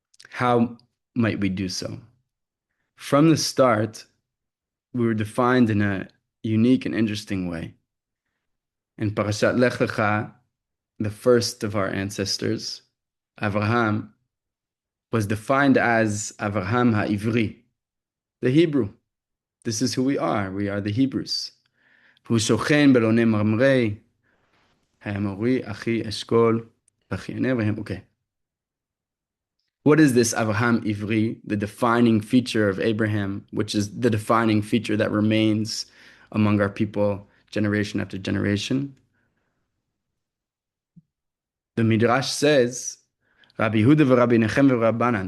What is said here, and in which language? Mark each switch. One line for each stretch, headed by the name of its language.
English: How might we do so? From the start, we were defined in a unique and interesting way. In Parashat Lech Lecha, the first of our ancestors, Avraham, was defined as Avraham HaIvri, the Hebrew. This is who we are. We are the Hebrews.
Hebrew: הוא שוכן באלוני מרמרי, האמורי, אחי, אשכול, אחי ענה, okay.
English: What is this Avraham Ivri, the defining feature of Abraham, which is the defining feature that remains among our people generation after generation? The Midrash says, Rabbi Yehuda v'Rabbi Nechem v'Rabbanan.